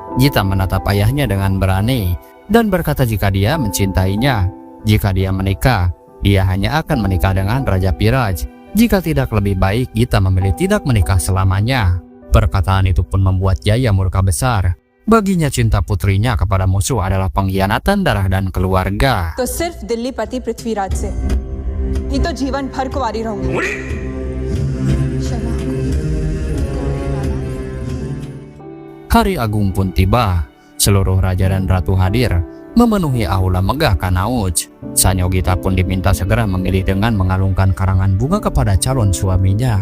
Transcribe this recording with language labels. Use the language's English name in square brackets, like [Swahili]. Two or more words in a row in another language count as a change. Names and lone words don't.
[Indonesian] Gita menatap ayahnya dengan berani dan berkata jika dia mencintainya, jika dia menikah, dia hanya akan menikah dengan Raja Piraj. Jika tidak, lebih baik Gita memilih tidak menikah selamanya. Perkataan itu pun membuat Jaya murka besar. Baginya cinta putrinya kepada musuh adalah pengkhianatan darah dan keluarga. [Hindi] तो सिर्फ दिल्ली पति पृथ्वीराज से नहीं तो जीवन भर कुंवारी रहूंगी। [Indonesian] Hari agung pun tiba. Seluruh raja dan ratu hadir, memenuhi aula megah Kanauj. Sanyogita pun diminta segera memilih dengan mengalungkan karangan bunga kepada calon suaminya.